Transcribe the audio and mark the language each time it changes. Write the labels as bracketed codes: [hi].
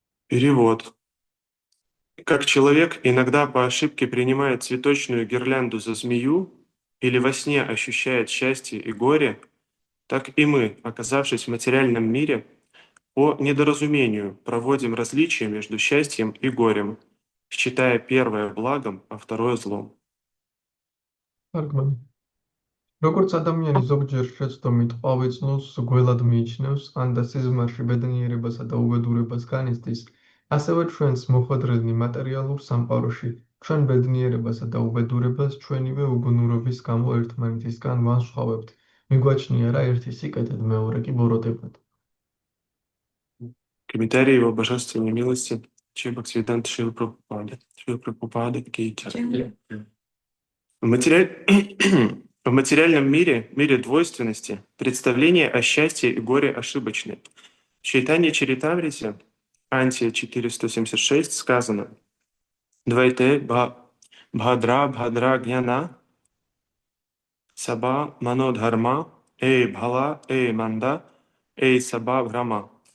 [ru] Перевод. Как человек иногда по ошибке принимает цветочную гирлянду за змею или во сне ощущает счастье и горе, так и мы, оказавшись в материальном мире, по недоразумению проводим различия между счастьем и горем, считая первое благом, а второе злом. [ka] თარგმანი. როგორც ადამიანი ზოგჯერ შეცდომით ყვავილს გველად მიიჩნევს, ან და სიზმარში ბედნიერებასა და უბედურებას განიცდის, ასევე ჩვენს მოხვედრილნი მატერიალურ სამყაროში ჩვენ ბედნიერებასა და უბედურებას ჩვენივე უბნურობის გამო ერთმანეთისგან ვანსხვავებთ. მიგვაჩნია რა ერთი სიკეთედ, მეორე კი ბოროტებად. [ru] Комментарий его божественной милости Шри Бхактивиданта Шрилы Прабхупады. Шрила Прабхупады Кити. В материальном мире, мире двойственности, представление о счастье и горе ошибочны. В Чайтанья Чаритамрите, Анти 476, сказано [sa] «Двайте бхадра бхадра гьяна саба манодхарма эй бхала эй манда эй саба бхрама».